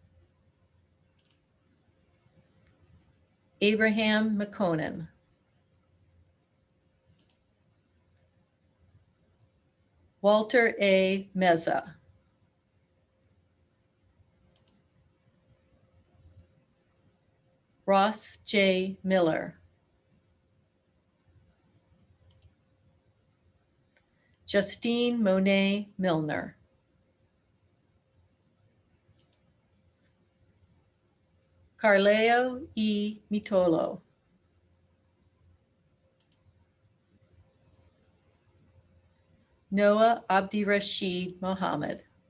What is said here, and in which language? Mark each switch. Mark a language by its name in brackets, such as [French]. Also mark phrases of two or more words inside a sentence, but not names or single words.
[English] Abraham McConan. Walter A. Meza. Ross J. Miller. Justine Monet Milner. Carleo E. Mitolo. Noah Abdirashid Mohammed.